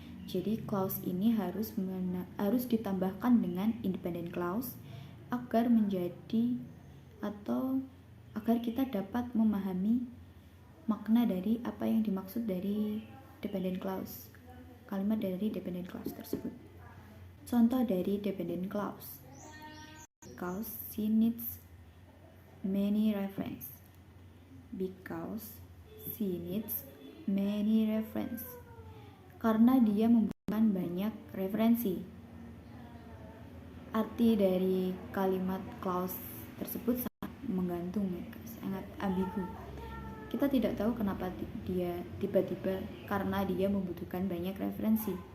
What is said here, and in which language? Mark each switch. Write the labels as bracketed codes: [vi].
[id] Jadi clause ini harus ditambahkan dengan independent clause agar menjadi atau agar kita dapat memahami makna dari apa yang dimaksud dari dependent clause, kalimat dari dependent clause tersebut. Contoh dari [en] dependent clause: because she needs many reference. Because she needs many reference. [id] Karena dia membutuhkan banyak referensi. Arti dari kalimat clause tersebut sangat menggantung, sangat ambigu. Kita tidak tahu kenapa dia tiba-tiba karena dia membutuhkan banyak referensi.